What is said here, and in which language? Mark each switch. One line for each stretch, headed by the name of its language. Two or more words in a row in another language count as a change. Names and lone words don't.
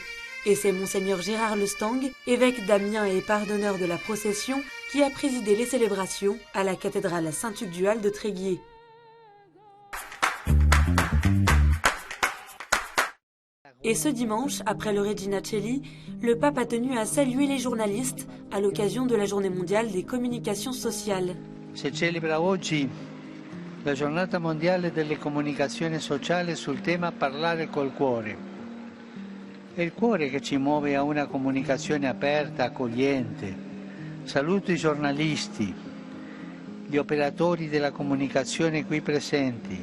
French: Et c'est Monseigneur Gérard Lestang, évêque d'Amiens et pardonneur de la procession, qui a présidé les célébrations à la cathédrale Saint-Hugues-du-Hal de Tréguier. Et ce dimanche, après le Regina Coeli, le pape a tenu à saluer les journalistes à l'occasion de la Journée mondiale des communications sociales.
Italian: Si celebra oggi la giornata mondiale delle comunicazioni sociali sul tema parlare col cuore. È il cuore che ci muove a una comunicazione aperta, accogliente. Saluto i giornalisti, gli operatori della comunicazione qui presenti.